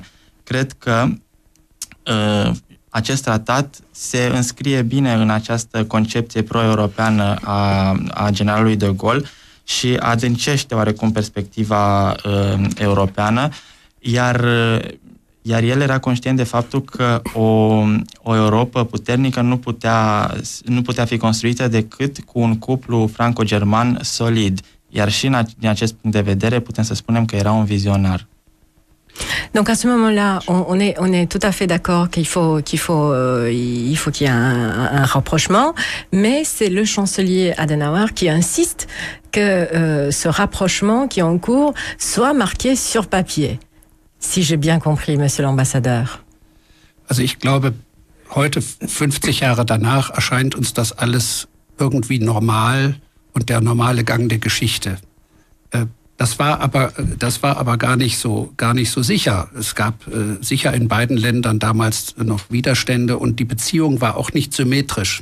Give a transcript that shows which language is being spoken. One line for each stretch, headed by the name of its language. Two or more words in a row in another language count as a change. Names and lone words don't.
Romanian: Cred că acest tratat se înscrie bine în această concepție pro-europeană a generalului De Gaulle și adâncește oarecum perspectiva europeană, iar el era conștient de faptul că o Europa puternică nu putea fi construită decât cu un cuplu franco-german solid. Iar și din acest punct de vedere putem să spunem că era un vizionar.
French: Donc à ce moment-là, on est tout à fait d'accord qu'il faut qu'il y ait un rapprochement, mais c'est le chancelier Adenauer qui insiste que ce rapprochement qui est en cours soit marqué sur papier. Si j'ai bien compris, Monsieur l'Ambassadeur.
German: Also ich glaube, heute, 50 Jahre danach, erscheint uns das alles irgendwie normal und der normale Gang der Geschichte. Das war aber gar nicht so sicher. Es gab sicher in beiden Ländern damals noch Widerstände und die Beziehung war auch nicht symmetrisch.